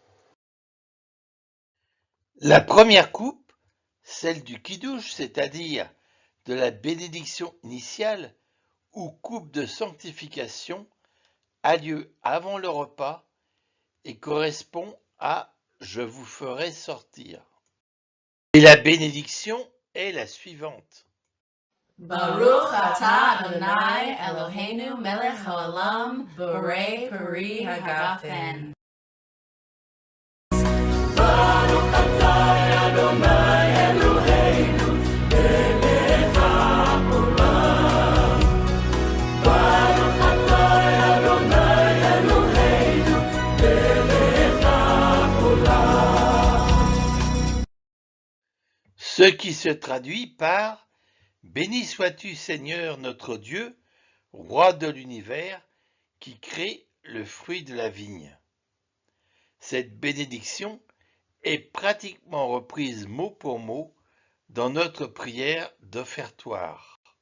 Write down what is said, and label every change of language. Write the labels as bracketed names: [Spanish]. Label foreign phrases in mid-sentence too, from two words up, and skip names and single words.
[French] La première coupe, celle du Kiddush, c'est-à-dire de la bénédiction initiale ou coupe de sanctification, a lieu avant le repas et correspond à « Je vous ferai sortir ». Et la bénédiction est la suivante. [Hebrew] ברוך אתה אדוני אלוהינו מלך העולם בורא פרי הגפן. ברוך אתה אדוני אלוהינו מלך העולם. ברוך אתה אדוני אלוהינו מלך העולם. [French] Ce qui se traduit par « Béni sois-tu Seigneur notre Dieu, roi de l'univers, qui crée le fruit de la vigne ». Cette bénédiction est pratiquement reprise mot pour mot dans notre prière d'offertoire.